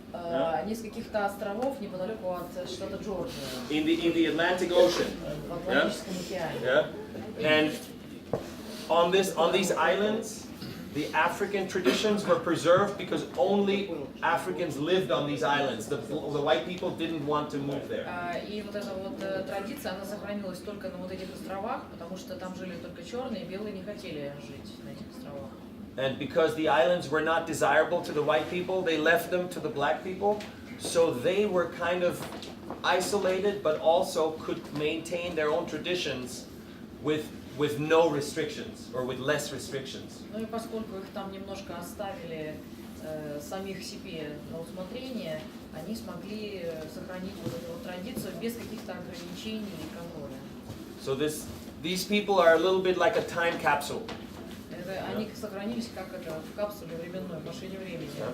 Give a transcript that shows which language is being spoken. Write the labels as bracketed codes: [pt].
[ru] Они с каких-то островов неподалеку от штата Джорджия. [en] In the Atlantic Ocean. [ru] В Атлантическом океане. [en] Yeah. And on these islands, the African traditions were preserved because only Africans lived on these islands. The white people didn't want to move there. [ru] И вот эта вот традиция, она сохранилась только на вот этих островах, потому что там жили только черные, белые не хотели жить на этих островах. [en] And because the islands were not desirable to the white people, they left them to the black people. So they were kind of isolated, but also could maintain their own traditions with no restrictions or with less restrictions. [ru] Ну и поскольку их там немножко оставили самих себе на усмотрение, они смогли сохранить вот эту вот традицию без каких-то ограничений и контроля. [en] So these people are a little bit like a time capsule. [ru] Они сохранились как это в капсуле временной, в машине времени.